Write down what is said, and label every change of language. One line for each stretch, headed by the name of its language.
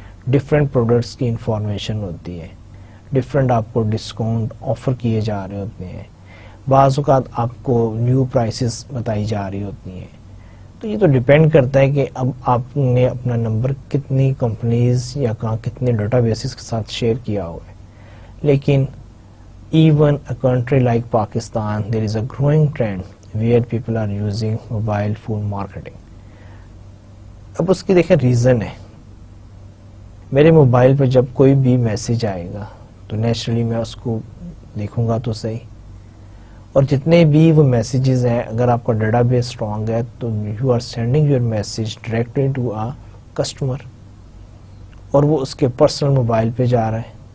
Urdu: Different products کی information ہوتی ہے, ڈفرینٹ آپ کو ڈسکاؤنٹ آفر کیے جا رہے ہوتے ہیں, بعض اوقات آپ کو نیو پرائسز بتائی جا رہی ہوتی ہیں. تو یہ تو ڈیپینڈ کرتا ہے کہ اب آپ نے اپنا نمبر کتنی کمپنیز یا کتنے ڈیٹا بیسز کے ساتھ شیئر کیا ہوا ہے.
English: لیکن even a country like Pakistan, there is a growing trend where people are using mobile phone marketing.
Urdu: اب اس کی دیکھیں ریزن ہے, میرے موبائل پہ جب کوئی بھی میسج آئے گا تو نیچرلی میں اس کو دیکھوں گا تو صحیح, اور جتنے بھی وہ میسیجز ہیں اگر آپ کا ڈیٹا بیس اسٹرانگ ہے تو
English: you are sending your message directly to a customer,
Urdu: اور وہ اس کے پرسنل موبائل پہ جا رہا ہے.